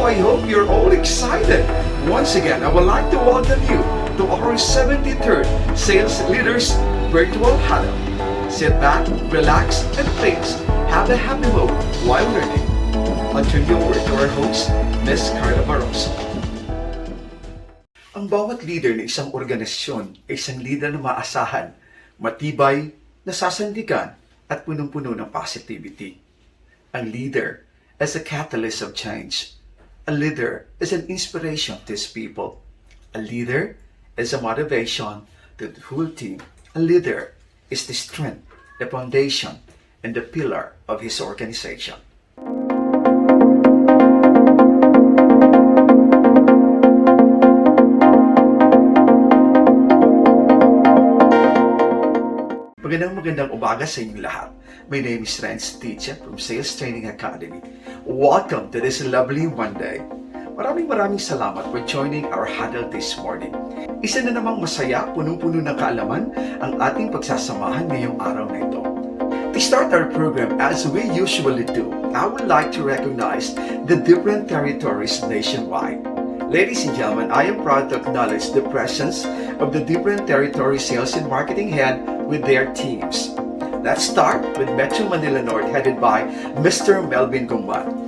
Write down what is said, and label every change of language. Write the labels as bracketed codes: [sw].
[en] I hope you're all excited. Once again, I would like to welcome you to our 73rd Sales Leaders Virtual Huddle. Sit back, relax, and please have a happy moment while learning. I'll turn you over to our host, Ms. Carla Barroso. [tl] Ang bawat leader ng isang organisasyon ay isang leader na maasahan, matibay, nasasandigan, at punong-puno ng positivity. [en] Ang leader is a catalyst of change. A leader is an inspiration to his people. A leader is a motivation to the whole team. A leader is the strength, the foundation, and the pillar of his organization. [tl] Magandang umaga sa inyong lahat. [en] My name is Renz Teacher from Sales Training Academy. Welcome to this lovely Monday. [tl] Maraming salamat [en] for joining our huddle this morning. [tl] Isa na namang masaya, punong-puno ng kaalaman ang ating pagsasamahan ngayong araw na ito. [en] To start our program as we usually do, I would like to recognize the different territories nationwide. Ladies and gentlemen, I am proud to acknowledge the presence of the different territory sales and marketing head with their teams. Let's start with Metro Manila North, headed by Mr. Melvin Gumban.